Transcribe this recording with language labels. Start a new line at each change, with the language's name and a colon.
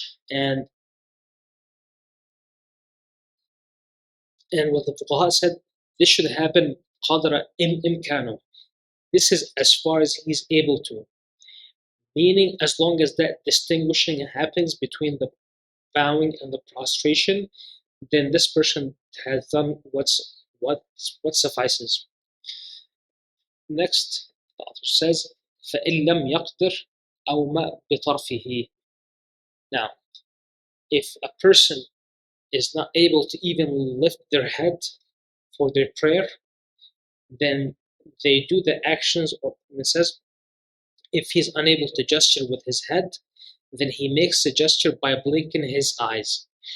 English: And what the fuqaha said, this should happen
Arabic: qadra imkano.
English: This is as far as he's able to. Meaning, as long as that distinguishing happens between the bowing and the prostration, then this person has done what suffices. Next, the author says,
Arabic: فَإِن لَمْ يَقْدِرْ أَوْمَأْ بِطَرْفِهِ.
English: Now, if a person is not able to even lift their head for their prayer, then they do the actions of, it says, if he's unable to gesture with his head, then he makes a gesture by blinking his eyes.